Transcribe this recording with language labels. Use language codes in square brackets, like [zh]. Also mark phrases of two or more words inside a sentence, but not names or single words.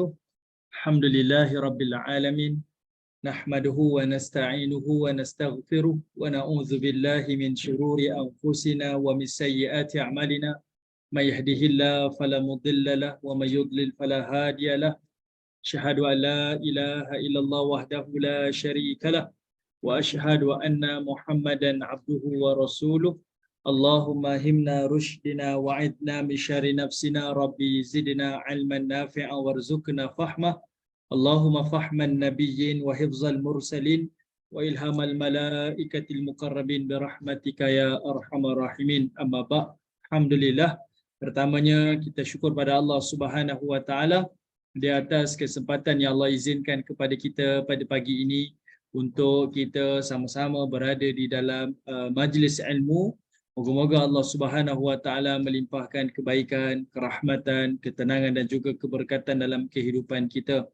[ar] الحمد لله رب العالمين نحمده ونستعينه ونستغفره ونعوذ بالله من شرور أنفسنا ومن سيئات أعمالنا. من يهده الله فلا مضل له ومن يضلل فلا هادي له. أشهد أن لا إله إلا الله وحده لا شريك له وأشهد أن محمدا عبده ورسوله. اللهم ألهمنا رشدنا وأعذنا من شر نفسنا ربي زدنا علما نافعا وارزقنا فهما. اللهم فهم النبيين وحفظ المرسلين وإلهام الملائكة المقربين برحمتك يا أرحم الراحمين. أما بعد'. Alhamdulillah, [ms] pertamanya kita syukur pada Allah [ar] سبحانه وتعالى [ms] di atas kesempatan yang Allah izinkan kepada kita pada pagi ini untuk kita sama-sama berada di dalam majlis ilmu. Moga-moga Allah [ar] سبحانه وتعالى [ms] melimpahkan kebaikan, kerahmatan, ketenangan dan juga keberkatan dalam kehidupan kita.